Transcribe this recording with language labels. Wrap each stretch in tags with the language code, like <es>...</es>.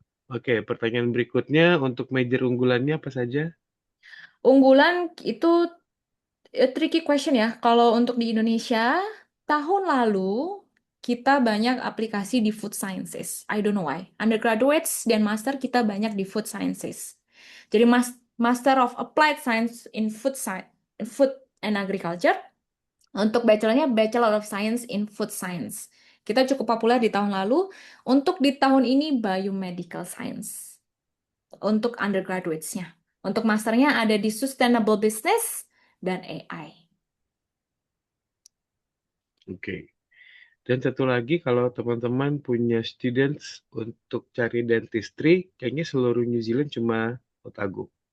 <id>Oke, pertanyaan berikutnya untuk major unggulannya apa saja? Unggulan itu tricky question ya. Kalau untuk di Indonesia, tahun lalu kita banyak aplikasi di food sciences.</id> <en>I don't know why. Undergraduates</en> <id>dan master kita banyak di</id> <en>food sciences.</en> <id>Jadi Master of Applied Science in Food and Agriculture. Untuk bachelornya Bachelor of Science in Food Science. Kita cukup populer di tahun lalu. Untuk di tahun ini Biomedical Science. Untuk undergraduates-nya. Untuk masternya ada di Sustainable Business dan AI. Oke. Dan satu lagi, kalau teman-teman punya students untuk cari dentistry, kayaknya seluruh New Zealand cuma Otago.</id>